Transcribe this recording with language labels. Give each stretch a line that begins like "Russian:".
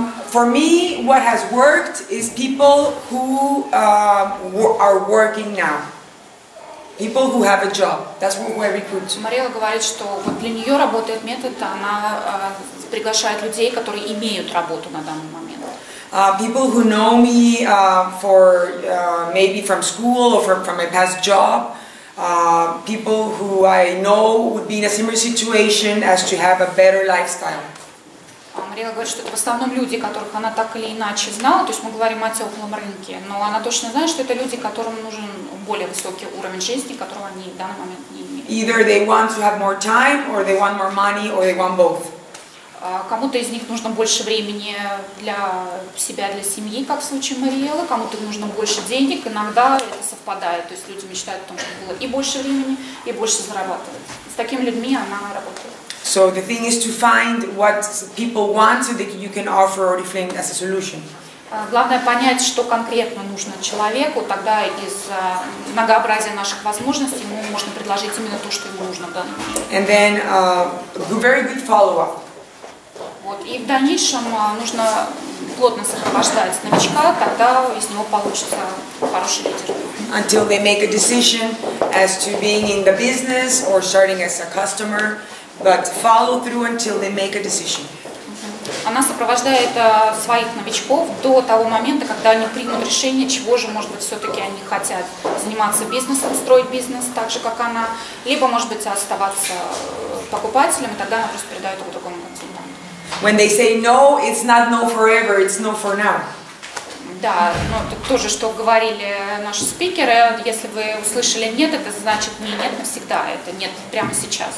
English: For me, what has worked is people who are working now. People who have a job. That's who I recruit.
Russian: Мариэлла говорит, что вот для нее работает метод, она приглашает людей, которые имеют работу на данный момент.
English: People who know me for maybe from school or from my past job. People who I know would be in a similar situation as to have a better lifestyle.
Russian: Мариэлла говорит, что это в основном люди, которых она так или иначе знала, то есть мы говорим о теплом рынке, но она точно знает, что это люди, которым нужен более высокий уровень жизни, которого они в данный момент не имеют.
English: Either they want to have more time, or they want more money, or they want both.
Russian: Кому-то из них нужно больше времени для себя, для семьи, как в случае Мариэллы, кому-то нужно больше денег, иногда это совпадает, то есть люди мечтают о том, чтобы было и больше времени, и больше зарабатывать. С такими людьми она работает.
English: So the thing is to find what people want so that you can offer Oriflэйм as a solution.
Russian: Главное понять, что конкретно нужно человеку, тогда из многообразия наших возможностей ему можно предложить именно то, что ему нужно в данный момент.
English: And then very good follow-up.
Russian: Вот. И в дальнейшем нужно плотно сопровождать новичка, тогда из него получится хороший лидер.
English: Until they make a decision as to being in the business or starting as a customer, but follow through until they make a decision.
Russian: Она сопровождает своих новичков до того момента, когда они примут решение, чего же, может быть, все-таки они хотят заниматься бизнесом, строить бизнес так же, как она, либо, может быть, оставаться покупателем, и тогда она просто передает его другому консультанту.
English: When they say no, it's not no forever, it's no for now.
Russian: Да, но это тоже, что говорили наши спикеры, если вы услышали нет, это значит не нет навсегда, это нет прямо сейчас.